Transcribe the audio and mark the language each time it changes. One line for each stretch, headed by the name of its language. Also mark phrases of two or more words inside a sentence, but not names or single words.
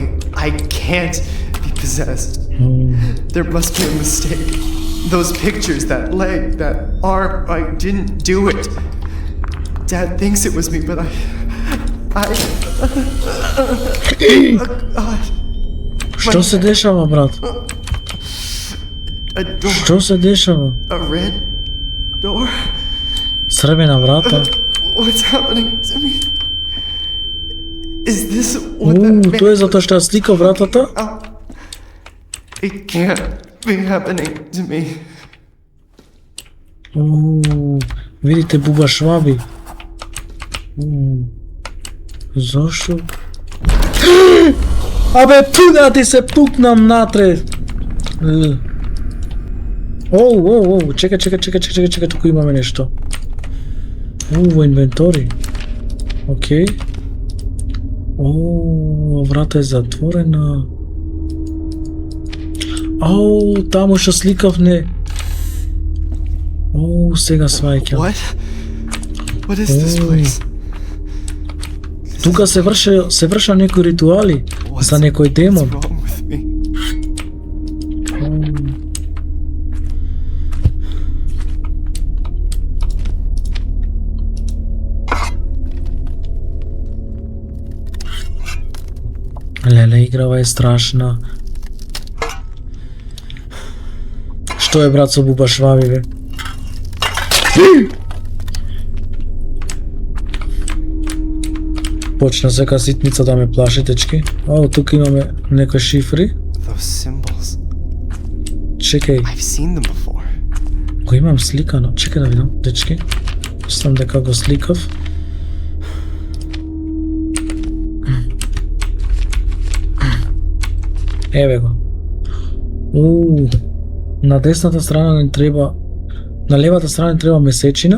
English: I can't be possessed. There must be a mistake. Those pictures, that leg, that arm, I didn't do it. Dad thinks it was me, but I. God.
Macedonian: Што се дешава, брат?
English: A door.
Macedonian: Што се дешава?
English: A red door.
Macedonian: Црвена врата?
English: What's happening to me? Is this what that
Macedonian: Уу,
English: man
Macedonian: тоа е затоа што ја слика вратата?
English: It can't be happening to me.
Macedonian: Уу, видите буба шваби. Зошо? Абе, пуна ти се пукнам натре. Оу, чекај, туку имаме нешто. Во инвентори. Океј. Врата е затворена. Таму што сликавне. Сега сваќам.
English: What? What is this place?
Macedonian: Тука се врша некои ритуали за некој демон.
English: What's wrong with me?
Macedonian: Леле, играва е страшна. Што е, брат, со буба шваби, бе? Почна сека ситница да ме плаши, дечки. Тука имаме некои шифри.
English: Those symbols.
Macedonian: Чекај,
English: I've seen them before.
Macedonian: го имам сликано. Чекај да видам, дечки. Мислам дека го сликав. Еве го. На десната страна не треба, на левата страна не треба месечина.